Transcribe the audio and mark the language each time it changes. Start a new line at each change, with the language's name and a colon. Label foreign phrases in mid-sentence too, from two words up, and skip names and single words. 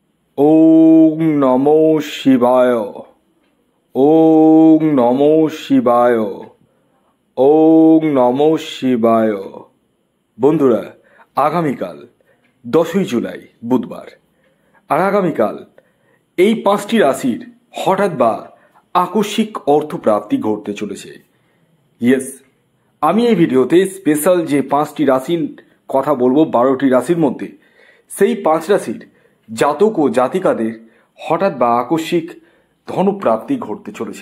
Sanskrit: ওং নমো শিবায়। ওং নমো শিবায়। ওং নমো শিবায়।
Bangla: বন্ধুরা, আগামীকাল 10ই জুলাই বুধবার, আর আগামীকাল এই 5টি রাশির হঠাৎ বা আকস্মিক অর্থপ্রাপ্তি ঘটতে চলেছে। ইয়েস, আমি এই ভিডিওতে স্পেশাল যে 5টি রাশির কথা বলবো, 12টি রাশির মধ্যে সেই 5 রাশির জাতক ও জাতিকাদের হঠাৎ বা আকস্মিক ধনপ্রাপ্তি ঘটতে চলেছে।